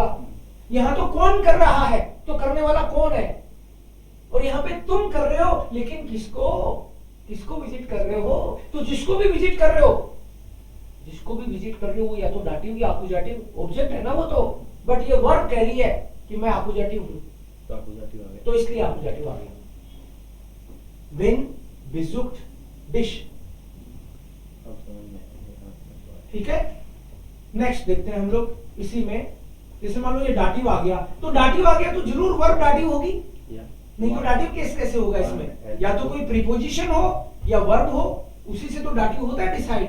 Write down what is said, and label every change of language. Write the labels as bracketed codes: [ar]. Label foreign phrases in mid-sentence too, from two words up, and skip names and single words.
[hi] यहां तो कौन कर रहा है, तो करने वाला कौन है, और यहां पे तुम कर रहे हो, लेकिन किसको, किसको विजिट कर रहे हो? तो जिसको भी विजिट कर रहे हो, जिसको भी विजिट कर रहे हो, या तो डाटिव या आकुजाटिव ऑब्जेक्ट है ना वो तो, बट ये वर्ब कह रही है कि मैं आकुजाटिव हूं, तो आकुजाटिव आ गया। तो इसलिए आकुजाटिव आ गया। [de] When besucht dich, [hi] अब समझ में आया। ठीक है। नेक्स्ट देखते हैं हम लोग इसी में, जैसे मान लो ये डाटिव आ गया, तो डाटिव आ गया तो जरूर वर्ब डाटिव होगी, या नहीं तो डाटिव केस कैसे होगा इसमें? या तो कोई प्रीपोजिशन हो या वर्ब हो, उसी से तो डाटिव होता है डिसाइड।